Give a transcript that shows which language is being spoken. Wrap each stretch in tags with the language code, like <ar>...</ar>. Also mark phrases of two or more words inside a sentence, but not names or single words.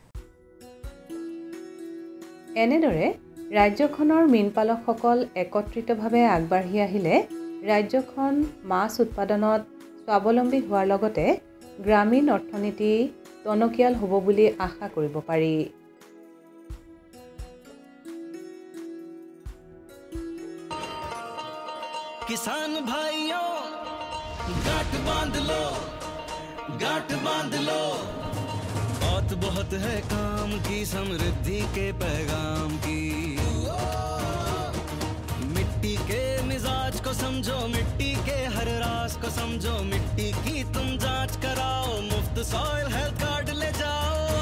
<as>এনেদৰে ৰাজ্যখনৰ মীন পালকসকল একত্ৰিতভাৱে আগবাঢ়ি আহিলে ৰাজ্যখন মাছ উৎপাদনত স্বাৱলম্বী হোৱাৰ লগতে গ্ৰামীণ অৰ্থনীতি টনকিয়াল হ'ব বুলি আশা কৰিব পাৰি</as> <hi>किसान भाइयों गांठ बांध लो बहुत है काम की समृद्धि के पैगाम की मिट्टी के मिजाज को समझो मिट्टी के हर राज को समझो मिट्टी की तुम जांच कराओ मुफ्त सॉइल हेल्थ कार्ड ले जाओ</hi>